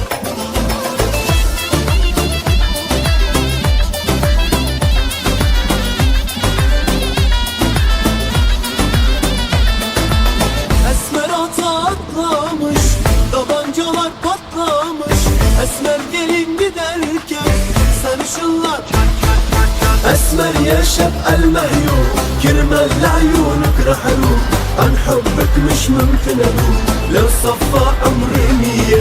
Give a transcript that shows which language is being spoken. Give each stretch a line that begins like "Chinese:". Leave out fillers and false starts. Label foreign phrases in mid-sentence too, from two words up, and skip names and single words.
Turkish: Esmer ata atlamış, tabancalar patlamış. Esmer gelin giderken sarışınlar.
Arabic: Esmer يا شبق المهيوب كرمال لعيونك رح اروح عن حبك مش ممكن اروح لو صفى عمري مية